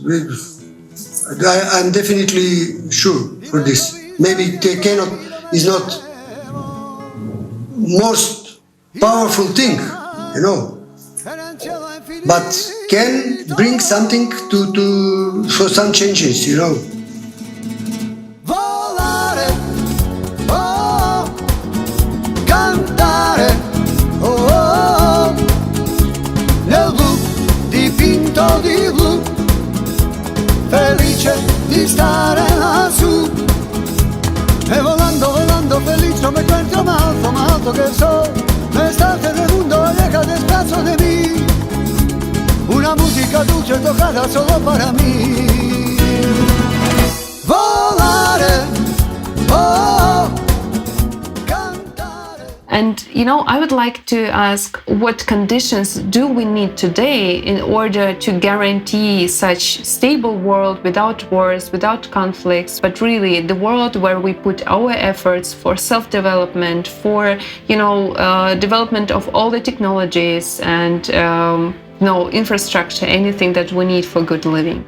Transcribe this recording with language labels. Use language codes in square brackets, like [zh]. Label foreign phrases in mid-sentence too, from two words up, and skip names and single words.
[en] I'm definitely sure for this. Maybe it is not most powerful thing, you know. But can bring something for some changes, you know. [it] Volare, oh, cantare, oh, oh, nel blu dipinto di blu, felice di stare lassù. E volando, volando felice [es] me encuentro más alto que el sol. pedazo de mí, una música dulce tocada solo para mí. [it] Volare, oh, cantare. [en] And I would like to ask, what conditions do we need today in order to guarantee such stable world without wars, without conflicts, but really the world where we put our efforts for self-development, for development of all the technologies and infrastructure, anything that we need for good living.